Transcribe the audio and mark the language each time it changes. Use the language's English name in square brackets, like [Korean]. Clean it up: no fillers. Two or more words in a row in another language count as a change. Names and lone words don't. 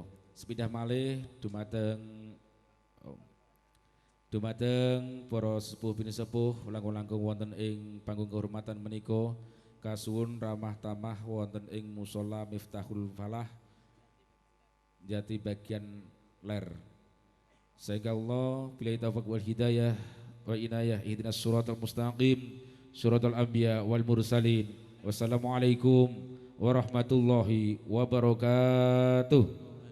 [Javanese] Sepindah malih dumateng para sepuh pinisepuh langkung-langkung wonten ing panggung kehormatan menika kasuwun ramah tamah wonten ing musala Miftahul Falah jati bagian ler. [Arabic] Sehingga الله بالله التوفيق والهداية والعناية اهدنا الصراط المستقيم صراط الأنبياء والمرسلين. والسلام عليكم ورحمة الله وبركاته.